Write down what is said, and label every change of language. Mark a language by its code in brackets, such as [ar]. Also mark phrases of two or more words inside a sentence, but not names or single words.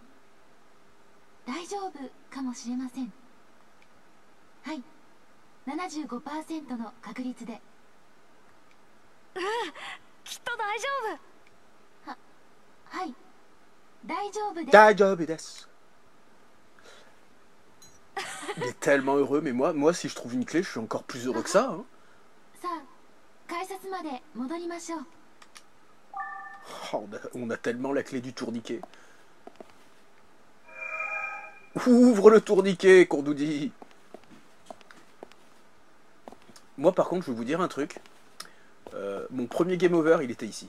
[ja] 大丈夫かもしれません。はい、75% の確率で。うん、きっと大丈夫。はい、大丈夫です。大丈夫です。 [fr] Il est tellement heureux, mais moi, si je trouve une clé, je suis encore plus heureux que ça. Hein. [ja] さあ、改札まで戻りましょう。 [fr] Oh, on a tellement la clé du tourniquet. Ouvre le tourniquet, qu'on nous dit. Moi, par contre, je vais vous dire un truc. Mon premier game over, il était ici.